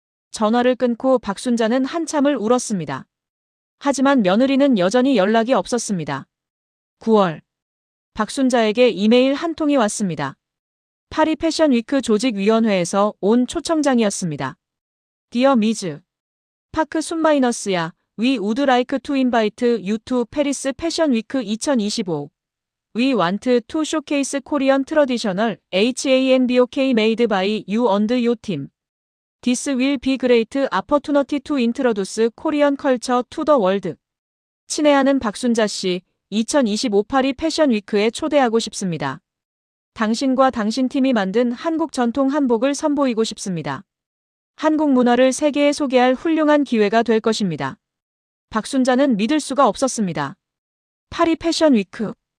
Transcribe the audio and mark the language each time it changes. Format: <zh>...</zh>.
<ko>전화를 끊고 박순자는 한참을 울었습니다. 하지만 며느리는 여전히 연락이 없었습니다. 9월. 박순자에게 이메일 한 통이 왔습니다. 파리 패션 위크 조직위원회에서 온 초청장이었습니다.</ko> <en>Dear Ms. 파크 순마이너스야, We would like to invite you to Paris Fashion Week 2025. We want to showcase Korean traditional handbok made by you and your team. This will be great opportunity to introduce Korean culture to the world.</en> <ko>친애하는 박순자 씨, 2025 파리 패션 위크에 초대하고 싶습니다. 당신과 당신 팀이 만든 한국 전통 한복을 선보이고 싶습니다. 한국 문화를 세계에 소개할 훌륭한 기회가 될 것입니다. 박순자는 믿을 수가 없었습니다. 파리 패션 위크.</ko>